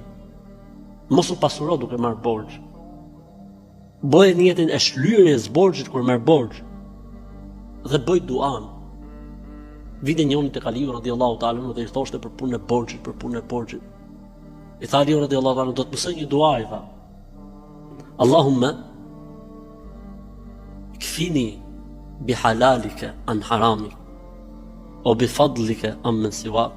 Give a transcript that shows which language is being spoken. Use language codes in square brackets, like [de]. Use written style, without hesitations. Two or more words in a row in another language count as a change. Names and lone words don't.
[sq] Mos u pasuro duke marr borxh. Bëj niyetin e shlyerjes borxhit kur merr borxh. Dhe bëj duan. Vite njëri te Aliu [ar] رضي الله تعالى [sq] dhe i thoshte për punën e borxhit, për punën e borxhit. I tha Aliu [ar] رضي الله تعالى [sq] do të mësoj një dua, i tha: [ar] اللهم اكفني بحلالك عن حرامك أو بفضلك عمن سوى.